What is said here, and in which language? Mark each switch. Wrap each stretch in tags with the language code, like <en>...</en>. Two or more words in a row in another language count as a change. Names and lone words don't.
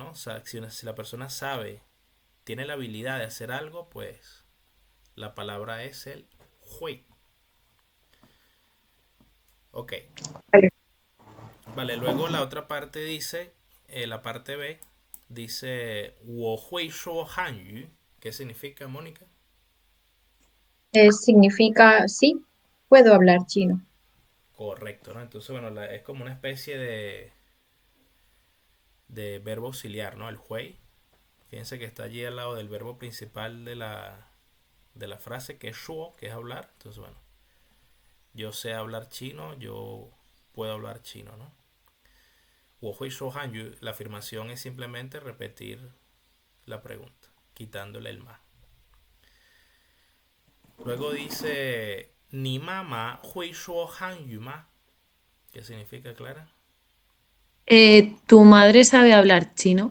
<es>O sea, si la persona sabe, tiene la habilidad de hacer algo, pues la palabra es el hui. Ok. Vale. Vale, luego la otra parte dice, la parte B, dice,</es> <zh>我会说汉语.</zh> <es>¿Qué significa, Mónica? Significa, sí, puedo hablar chino. Correcto, ¿no? Entonces, bueno, es como una especie de verbo auxiliar, ¿no? El hui. Fíjense que está allí al lado del verbo principal de la frase, que es shuo, que es hablar. Entonces, bueno, yo sé hablar chino, yo puedo hablar chino, ¿no?</es> <zh>我会说汉语,</zh> <es>la afirmación es simplemente repetir la pregunta, quitándole el más. Luego dice,</es> <zh>¿你妈妈会说汉语吗?</zh> <es>¿Qué significa, Clara? ¿Tu madre sabe hablar chino?</es>